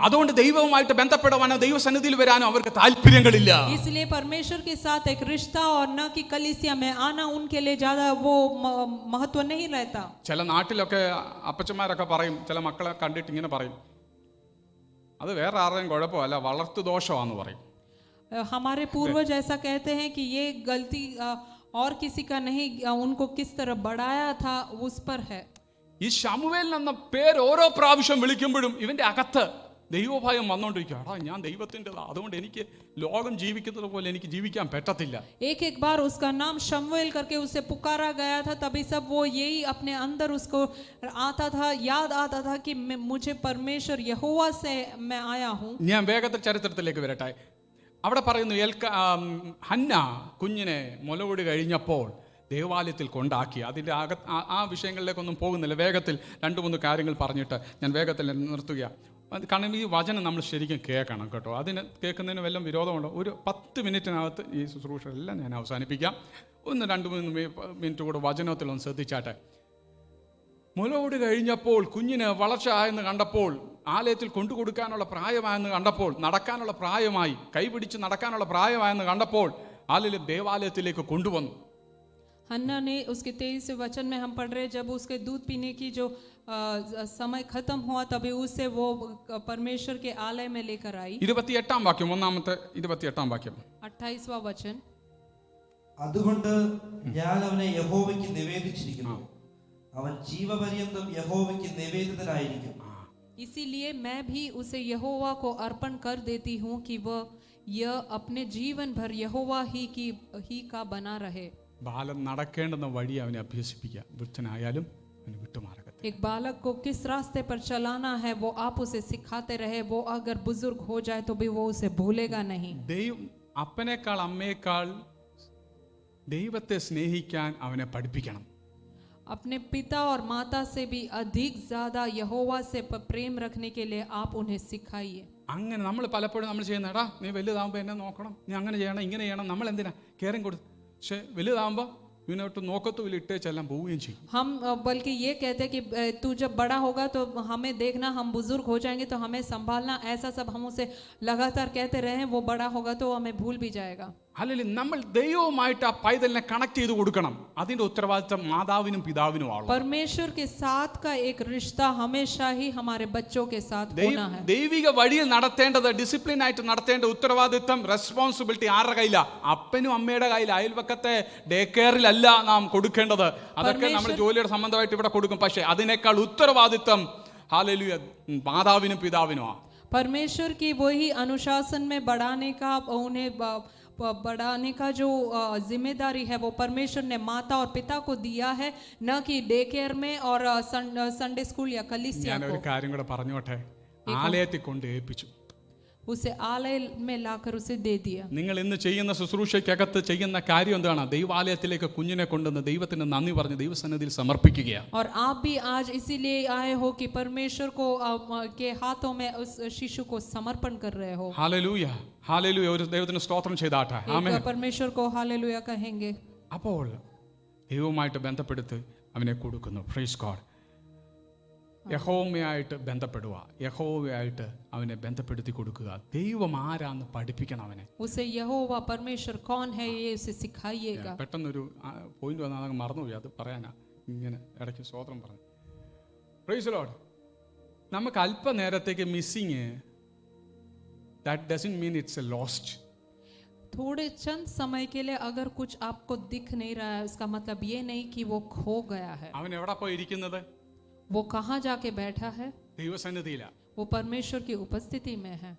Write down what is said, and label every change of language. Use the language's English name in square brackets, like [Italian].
[Malayalam] അതുകൊണ്ട് ദൈവവുമായിട്ട് ബന്ധപ്പെടാനോ ദൈവസന്നിധിയിൽ വരാനോ അവർക്ക് താല്പര്യങ്ങളില്ല. [Hindi] इसलिए परमेश्वर के साथ एक रिश्ता और न कि कलीसिया में आना उनके लिए ज्यादा वो महत्व नहीं रहता. [Malayalam] ചില നാട്ടിലൊക്കെ അപ്പച്ചന്മാരൊക്കെ പറയും, ചില മക്കളെ കണ്ടിട്ട് ഇങ്ങനെ പറയും, അത് വേറെ ആരുടെയും കുഴപ്പമല്ല, വളർത്തു ദോഷമാണെന്ന് പറയും. [Hindi] हमारे पूर्वज ऐसा कहते हैं कि ये गलती और किसी का नहीं, उनको किस तरह बढ़ाया था उस पर है. [Malayalam] ഈ ശമൂവേൽ എന്ന പേര് ഓരോ പ്രാവശ്യം വിളിക്കുമ്പോഴും ഇവന്റെ അകത്ത് ദൈവഭയം വന്നുകൊണ്ടിരിക്കുക. എടാ, ഞാൻ ദൈവത്തിൻ്റെതാ, അതുകൊണ്ട് എനിക്ക് ലോകം ജീവിക്കുന്നത് പോലെ എനിക്ക് ജീവിക്കാൻ പറ്റത്തില്ല. [Hindi] एक बार उसका नाम शमूएल करके उसे पुकारा गया था, तभी सब वो यही अपने अंदर उसको आता था, याद आता था कि मुझे परमेश्वर यहोवा से मैं आया हूँ. [Malayalam] ഞാൻ വേഗത്തിൽ ചരിത്രത്തിലേക്ക് വരട്ടെ. അവിടെ പറയുന്നു, ഹന്ന കുഞ്ഞിനെ മുലകുടി കഴിഞ്ഞപ്പോൾ ദേവാലയത്തിൽ കൊണ്ടാക്കി. അതിൻ്റെ ആ വിഷയങ്ങളിലേക്കൊന്നും പോകുന്നില്ല. വേഗത്തിൽ 2-3 കാര്യങ്ങൾ പറഞ്ഞിട്ട് ഞാൻ വേഗത്തിൽ നിർത്തുകയാണ്. കാരണം ഈ വചനം നമ്മൾ ശരിക്കും കേൾക്കണം കേട്ടോ. അതിന് കേൾക്കുന്നതിന് വല്ലതും വിരോധമുണ്ടോ? ഒരു 10 മിനിറ്റിനകത്ത് ഈ ശുശ്രൂഷ എല്ലാം ഞാൻ അവസാനിപ്പിക്കാം. 1-2-3 മിനിറ്റ് കൂടെ വചനത്തിലൊന്ന് ശ്രദ്ധിച്ചാട്ടെ. മുലകുടി കഴിഞ്ഞപ്പോൾ കുഞ്ഞിന് വളർച്ച ആയെന്ന് കണ്ടപ്പോൾ, ആലയത്തിൽ കൊണ്ടുകൊടുക്കാനുള്ള പ്രായമായെന്ന് കണ്ടപ്പോൾ, നടക്കാനുള്ള പ്രായമായി, കൈപിടിച്ച് നടക്കാനുള്ള പ്രായമായെന്ന് കണ്ടപ്പോൾ ആലയം ദേവാലയത്തിലേക്ക് കൊണ്ടുവന്നു. [Hindi] हन्ना ने उसके 23वें वचन में हम पढ़ रहे, जब उसके दूध पीने की जो समय खत्म हुआ तभी उसे वो परमेश्वर के आलय में लेकर आई. [Malayalam] 28-ാം വാക്യം, 28-ാം വാക്യം. [Hindi] 28वां वचन. [Malayalam] അതുകൊണ്ട് ഞാൻ അവനെ യഹോവയ്ക്ക് നിവേദിച്ചിരിക്കുന്നു, അവൻ ജീവപര്യന്തം യഹോവയ്ക്ക് നിവേദിതനായിരിക്കും. [Hindi] इसीलिए मैं भी उसे यहोवा को अर्पण कर देती हूँ कि वह यह अपने जीवन भर यहोवा ही का बना रहे. [Malayalam] ബാലൻ നടക്കേണ്ടുന്ന വഴി അവനെ അഭ്യസിപ്പിക്കുക. വൃദ്ധനായാലും അവന് വിട്ടുമാറരുത്. [Hindi] एक बालक को किस रास्ते पर चलाना है वो आप उसे सिखाते रहे. वो अगर बुजुर्ग हो जाए तो भी वो उसे भूलेगा नहीं. [Malayalam] ദൈവം അപ്പനേക്കാൾ അമ്മയേക്കാൾ ദൈവത്തെ സ്നേഹിക്കാൻ അവനെ പഠിപ്പിക്കണം. [Hindi] अपने पिता और माता से भी अधिक ज्यादा यहोवा से प्रेम रखने के लिए आप उन्हें सिखाइए. [Malayalam] അങ്ങനെ നമ്മൾ പലപ്പോഴും നമ്മൾ ചെയ്യുന്ന, എടാ നീ വലുതാകുമ്പോൾ എന്നെ നോക്കണം, നീ അങ്ങനെ ചെയ്യണം, ഇങ്ങനെ ചെയ്യണം, നമ്മൾ എന്തിനാ കെയറിങ് കൊടുത്ത്. പക്ഷെ വലുതാകുമ്പോൾ ഇവനോട്ട് നോക്കത്തുമില്ല, ഇട്ടേച്ചെല്ലാം പോവുകയും ചെയ്യും. [Hindi] हम बल्कि ये कहते हैं कि तू जब बड़ा होगा तो हमें देखना, हम बुजुर्ग हो जाएंगे तो हमें संभालना, ऐसा सब हम उसे लगातार कहते रहे. वो बड़ा होगा तो हमें भूल भी जाएगा. [Malayalam] അല്ലെങ്കിൽ നമ്മൾ ദൈവവുമായിട്ട് ആ പൈതലിനെ കണക്ട് ചെയ്ത് കൊടുക്കണം. അതിന്റെ ഉത്തരവാദിത്തം മാതാവിനും പിതാവിനുമാണ്. [Hindi] परमेश्वर के साथ का एक रिश्ता हमेशा ही हमारे बच्चों के साथ होना है. [Malayalam] ദൈവിക വഴിയിൽ നടത്തേണ്ടത്, ഡിസിപ്ലിൻ ആയിട്ട് നടത്തേണ്ട ഉത്തരവാദിത്തം, റെസ്പോൺസിബിലിറ്റി ആരുടെ കയ്യിലാ? അപ്പനും അമ്മയുടെ കയ്യിൽ. അയൽവക്കത്തെ ഡേ കെയറിലല്ല നാം കൊടുക്കേണ്ടത്. അതൊക്കെ നമ്മൾ ജോലിയുടെ സംബന്ധമായിട്ട് ഇവിടെ കൊടുക്കും. പക്ഷേ അതിനേക്കാൾ ഉത്തരവാദിത്തം ഹല്ലേലൂയ മാതാവിനും പിതാവിനുമാണ്. [Hindi] परमेश्वर की वही अनुशासन में बढ़ाने का, उन्हें बढ़ाने का जो जिम्मेदारी है वो परमेश्वर ने माता और पिता को दिया है, न कि डे केयर में और संडे स्कूल या कलीसिया [Malayalam] ഞാൻ ഒരു [Hindi] को. [Malayalam] കാര്യം കൂടെ പറഞ്ഞോട്ടെ. ആലയത്തിൽ കൊണ്ട് ഏൽപ്പിച്ചു. [Hindi] उसे आलय में लाकर उसे दे दिया. [Malayalam] നിങ്ങൾ ഇന്ന് ചെയ്യുന്ന ശുശ്രൂഷയ്ക്കകത്ത് ചെയ്യുന്ന കാര്യം എന്താണ്? ദൈവാലയത്തിലേക്ക് കുഞ്ഞിനെ കൊണ്ടുവന്ന് ദൈവത്തിന് നന്ദി പറഞ്ഞ് ദൈവസന്നിധിയിൽ സമർപ്പിക്കുകയാണ്. [Hindi] और आप भी आज इसीलिए आए हो कि परमेश्वर को के हाथों में उस शिशु को समर्पण कर रहे हो. [Malayalam] Hallelujah, hallelujah. ഒരു ദൈവത്തിന് സ്തോത്രം ചെയ്താട്ടെ. ആമേൻ. [Hindi] एक परमेश्वर को हालेलुया कहेंगे. [Malayalam] അപ്പോൾ ദൈവവുമായിട്ട് ബന്ധപ്പെടുത്തി അവനെ കൊടുക്കുന്നു. Praise God. യഹോവയായിട്ട് ബന്ധപ്പെടുക, യഹോവയായിട്ട് അവനെ ബന്ധപ്പെടുത്തി കൊടുക്കുക. ദൈവം ആരാന്ന് പഠിപ്പിക്കണം അവനെ. [Hindi] उसे यहोवा परमेश्वर कौन है ये उसे सिखाइएगा. [Malayalam] പെട്ടെന്നൊരു പോയിന്റ് വന്നാൽ അതങ്ങ് മറന്നുപോയി, അത് പറയാനാ ഇങ്ങനെ ഇടയ്ക്ക് സ്തോത്രം പറഞ്ഞു. Praise Lord. നമുക്ക് അല്പനേരത്തേക്ക് missing, [English] That doesn't mean it's a lost. [Hindi] थोड़े चंद समय के लिए अगर कुछ आपको दिख नहीं रहा है, उसका मतलब ये नहीं कि वो खो गया है. [Malayalam] അവൻ എവിടെ പോയി ഇരിക്കുന്നത്? [Hindi] वो कहाँ जाके बैठा है? [Malayalam] ദൈവസന്നിധിയിലാണ്. [Hindi] वो परमेश्वर की उपस्थिति में है.